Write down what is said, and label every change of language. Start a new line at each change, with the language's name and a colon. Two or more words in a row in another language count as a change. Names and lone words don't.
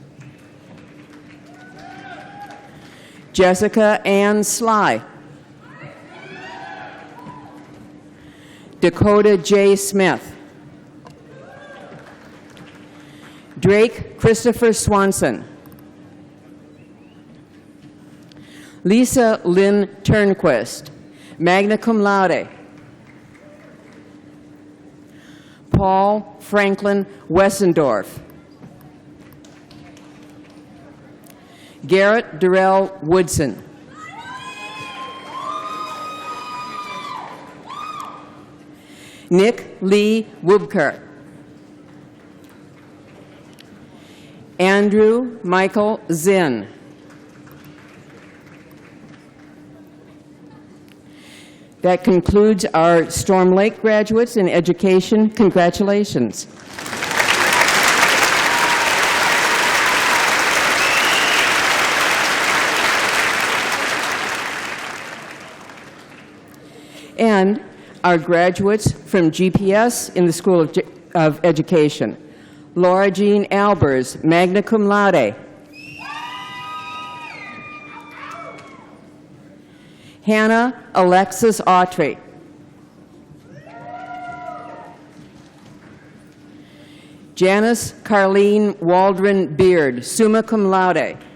English: Jessica Ann Sly. Dakota J. Smith. Drake Christopher Swanson. Lisa Lynn Turnquist,
Latin: magna cum laude.
English: Paul Franklin Wessendorf. Garrett Durrell Woodson. Nick Lee Wubker. Andrew Michael Zinn. That concludes our Storm Lake graduates in education. Congratulations. And our graduates from GPS in the School of Education. Laura Jean Albers,
Latin: magna cum laude.
English: Hannah Alexis Autry. Janice Carlene Waldron Beard,
Latin: summa cum laude.